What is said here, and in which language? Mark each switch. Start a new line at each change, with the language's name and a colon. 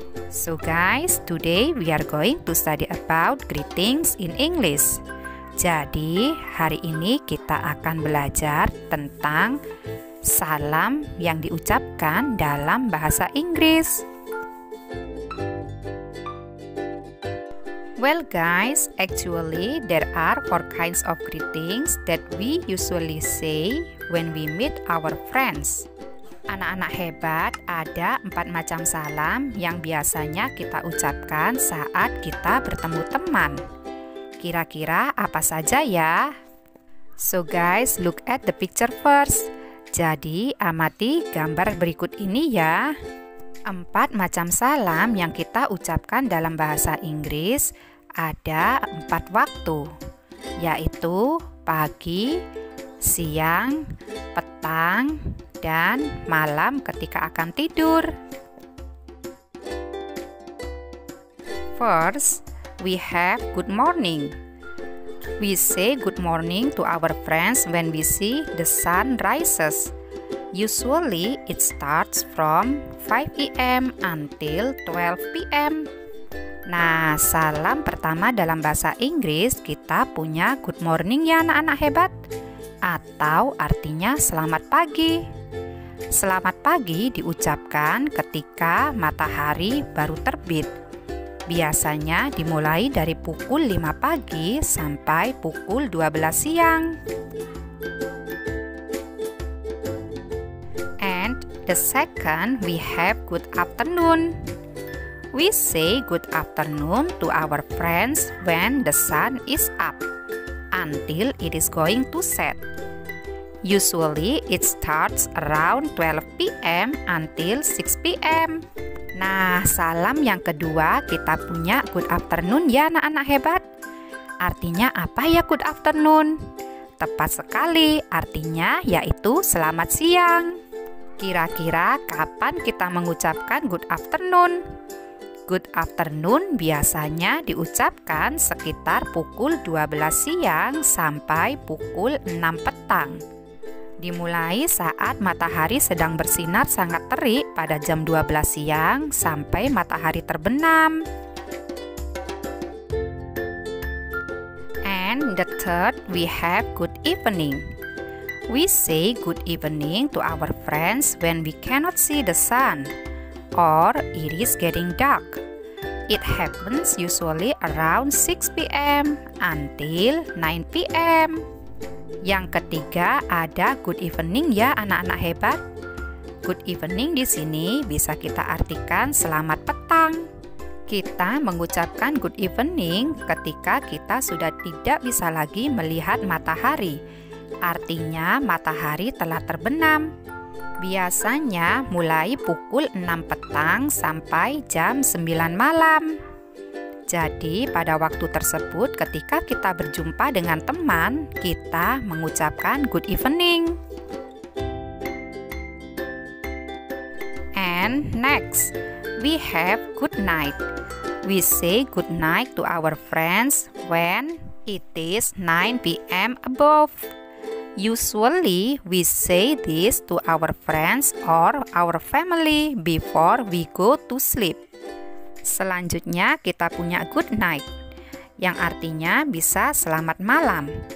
English: So guys, today we are going to study about greetings in English.
Indonesian: Jadi, hari ini kita akan belajar tentang salam yang diucapkan dalam bahasa Inggris.
English: Well guys, actually there are 4 kinds of greetings that we usually say when we meet our friends.
Indonesian: Anak-anak hebat, ada 4 macam salam yang biasanya kita ucapkan saat kita bertemu teman. Kira-kira apa saja ya?
English: So guys, look at the picture first.
Indonesian: Jadi, amati gambar berikut ini ya. 4 macam salam yang kita ucapkan dalam bahasa Inggris ada 4 waktu, yaitu pagi, siang, petang, dan malam ketika akan tidur.
English: First, we have good morning. We say good morning to our friends when we see the sun rises. Usually, it starts from 5 AM until 12 PM.
Indonesian: Nah, salam pertama dalam bahasa Inggris kita punya good morning ya anak-anak hebat, atau artinya selamat pagi. Selamat pagi diucapkan ketika matahari baru terbit. Biasanya dimulai dari pukul 5 pagi sampai pukul 12 siang.
English: And the second, we have good afternoon. We say good afternoon to our friends when the sun is up until it is going to set. Usually it starts around 12 PM until 6 PM.
Indonesian: Nah, salam yang kedua kita punya good afternoon ya anak-anak hebat. Artinya apa ya good afternoon? Tepat sekali, artinya yaitu selamat siang. Kira-kira kapan kita mengucapkan good afternoon? Good afternoon biasanya diucapkan sekitar pukul 12 siang sampai pukul 6 petang. Dimulai saat matahari sedang bersinar sangat terik pada jam 12 siang sampai matahari terbenam.
English: And the third, we have good evening. We say good evening to our friends when we cannot see the sun or it is getting dark. It happens usually around 6 PM until 9 PM.
Indonesian: Yang ketiga ada good evening ya anak-anak hebat. Good evening di sini bisa kita artikan selamat petang. Kita mengucapkan good evening ketika kita sudah tidak bisa lagi melihat matahari. Artinya matahari telah terbenam. Biasanya mulai pukul 6 petang sampai jam 9 malam. Jadi pada waktu tersebut ketika kita berjumpa dengan teman, kita mengucapkan good evening.
English: And next, we have good night. We say good night to our friends when it is 9 p.m. above. Usually, we say this to our friends or our family before we go to sleep.
Indonesian: Selanjutnya, kita punya good night, yang artinya bisa selamat malam.